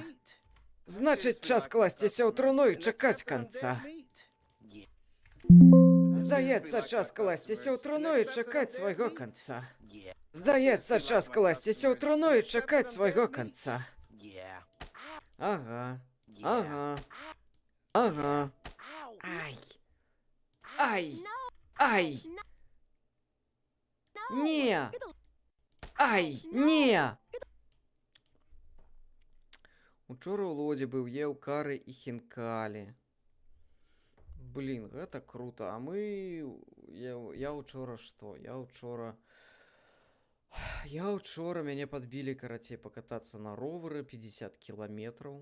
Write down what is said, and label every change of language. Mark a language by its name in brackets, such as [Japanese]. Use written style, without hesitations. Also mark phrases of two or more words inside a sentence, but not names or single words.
[Belarusian] Значыць, час класціся ў труну і чакаць канца. Здаецца, час класціся ў труну і чакаць свайго канца. Здаецца, час класціся ў труну і чакаць свайго канца. Ага. Ай. Ай. Не. Ай, не. Учора ў лодзе быў, еў кары і хінкалі. Блін, гэта круто. А мы... Я учора што? Я учора мяне падбілі, карацей, пакатацца на ровары 50 кіламетраў.